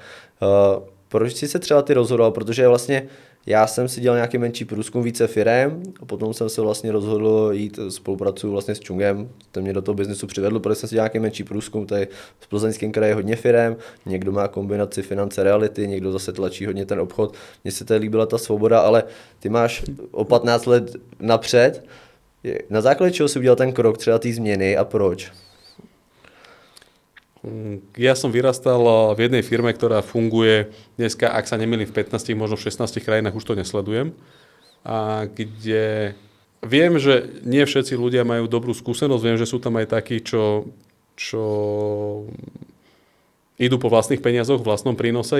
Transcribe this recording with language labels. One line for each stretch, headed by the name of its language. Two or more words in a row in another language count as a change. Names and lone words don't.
Czech: Proč jsi se třeba ty rozhodoval? Protože vlastně já jsem si dělal nějaký menší průzkum více firem a potom jsem se vlastně rozhodl jít, spolupracuju vlastně s Čungem, ten mě do toho biznesu přivedl, protože jsem si dělal nějaký menší průzkum, tady v Plzeňském kraji hodně firem, někdo má kombinaci finance reality, někdo zase tlačí hodně ten obchod. Mně se tady líbila ta svoboda, ale ty máš o 15 let napřed. Na základě čeho si udělal ten krok třeba té změny a proč?
Slovak: Ja som vyrastal v jednej firme, ktorá funguje dneska, ak sa nemýlim, v 15, možno v 16 krajinách, už to nesledujem. A kde viem, že nie všetci ľudia majú dobrú skúsenosť, viem, že sú tam aj takí, čo idú po vlastných peniazoch, v vlastnom prínose.